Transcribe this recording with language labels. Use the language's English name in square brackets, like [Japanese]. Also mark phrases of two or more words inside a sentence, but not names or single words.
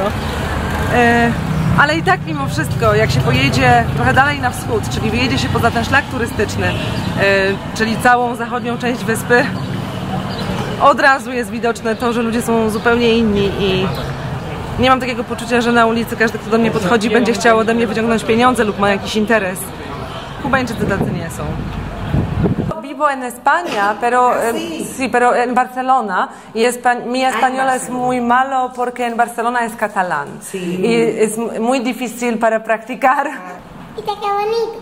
[Polish] Ale i tak mimo wszystko, jak się pojedzie trochę dalej na wschód, czyli wyjedzie się poza ten szlak turystyczny, czyli całą zachodnią część wyspy, od razu jest widoczne to, że ludzie są zupełnie inni i nie mam takiego poczucia, że na ulicy każdy, kto do mnie podchodzi, będzie chciał ode mnie wyciągnąć pieniądze lub ma jakiś interes. Kubańczycy tacy nie są. [Spanish] Vivo en España, pero sí, pero en Barcelona y mi español es muy malo porque en Barcelona es catalán y es muy difícil para practicar. Mira qué bonito.